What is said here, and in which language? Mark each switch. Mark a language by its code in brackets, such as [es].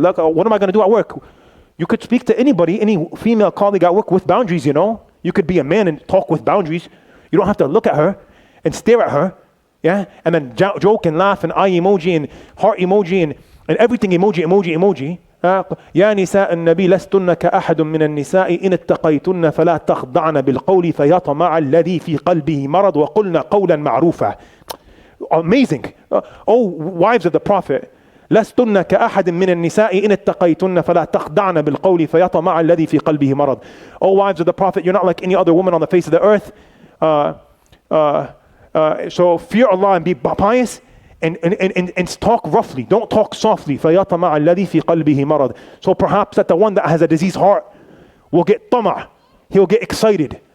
[en] Like, what am I going to do at work? You could speak to anybody, any female colleague at work with boundaries, you know. You could be a man and talk with boundaries. You don't have to look at her and stare at her, yeah, and then joke and laugh and eye emoji and heart emoji and everything emoji. [ar] يا نساء النبي لستن كأحد من النساء إن اتقيتن فلا تخضعن بالقول فيطمع الذي في قلبه مرض وقلن قولا معروفا. [en] Amazing. Oh, wives of the Prophet, [ar] لستن كأحد من النساء إن اتقيتن فلا تخضعن بالقول فيطمع الذي في قلبه مرض. [en] Oh, wives of the Prophet, you're not like any other woman on the face of the earth. So fear Allah and be pious. And talk roughly, don't talk softly. [ar] فَيَطَمَعَ الَّذِي فِي قَلْبِهِ مَرَض. [en] So perhaps that the one that has a diseased heart will get طمع, he'll get excited.